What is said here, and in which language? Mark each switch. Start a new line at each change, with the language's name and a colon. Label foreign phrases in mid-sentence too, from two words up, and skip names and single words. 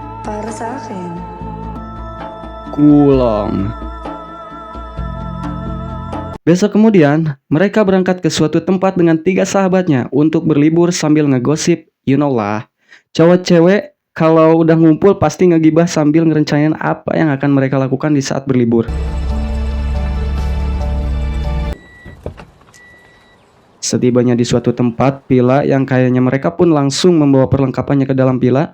Filipino: para sa akin. Kulong.
Indonesian: Besok kemudian, mereka berangkat ke suatu tempat dengan 3 sahabatnya untuk berlibur sambil ngegosip,
English: you know lah.
Indonesian: Cowok cewek kalau udah ngumpul pasti ngegibah sambil ngerencanain apa yang akan mereka lakukan di saat berlibur. Setibanya di suatu tempat villa yang kayaknya mereka pun langsung membawa perlengkapannya ke dalam villa.